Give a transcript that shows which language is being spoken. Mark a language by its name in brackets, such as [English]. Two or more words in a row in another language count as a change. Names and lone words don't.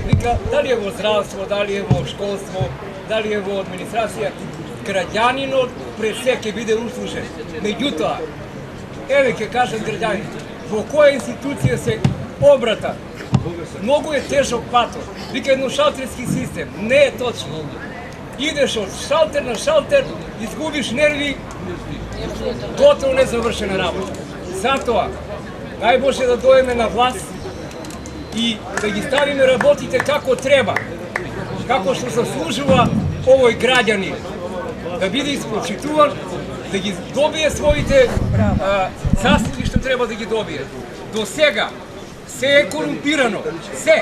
[Macedonian] Вика, дали е во здравство, дали е во школство, дали е во администрација, граѓанинот пред се ќе биде услушен. Меѓутоа, еве ќе кажат граѓаните, во која институција се обрата, многу е тежок патот. Вика едношалтерски систем. Не е точно. Идеш од шалтер на шалтер, изгубиш нерви, готово незавршена работа. Зато најбоље да дојеме на власт и да ги stavime работите како треба, како што заслужува овој граѓанин, да биде испочитуван, да ги добие своите заслуги што треба да ги добие. До сега се е корумпирано, се.